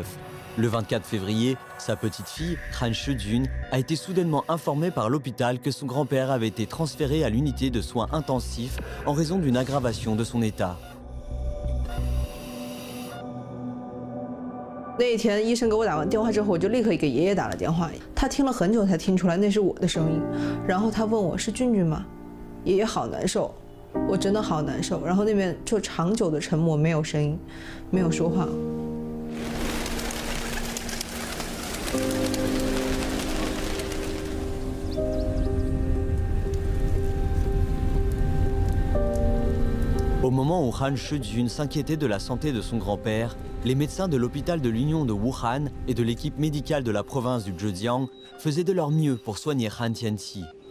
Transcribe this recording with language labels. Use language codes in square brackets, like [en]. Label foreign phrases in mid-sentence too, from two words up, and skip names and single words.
[fr] Le 24 février, sa petite-fille, Han Shijun, a été soudainement informée par l'hôpital que son grand-père avait été transféré à l'unité de soins intensifs en raison d'une aggravation de son état. [zh] 那一天，医生给我打完电话之后，我就立刻给爷爷打了电话。他听了很久才听出来那是我的声音，然后他问我是俊俊吗？爷爷好难受，我真的好难受。然后那边就长久的沉默，没有声音，没有说话。 [fr] Au moment où Han Shijun s'inquiétait de la santé de son grand-père, les médecins de l'hôpital de l'Union de Wuhan et de l'équipe médicale de la province du Zhejiang faisaient de leur mieux pour soigner Han Tianxi.